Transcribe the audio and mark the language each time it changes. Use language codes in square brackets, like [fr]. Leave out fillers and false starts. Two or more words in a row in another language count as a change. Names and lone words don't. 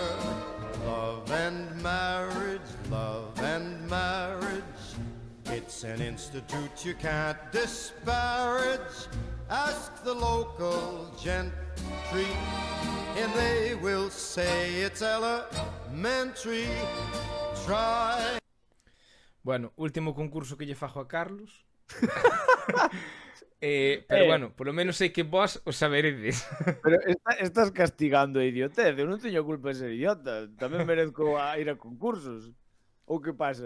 [en] Love and marriage, it's an institute you can't disparage. Ask the local gentry, and they will say it's elementary. Try. [gl] Bueno, último concurso que lle fago a Carlos. Pero bueno, polo menos sei que vos o saberedes. Pero estás castigando a idiotez. Eu non teño culpa de ser idiota. Tamén merezco ir a concursos. Ou que pasa?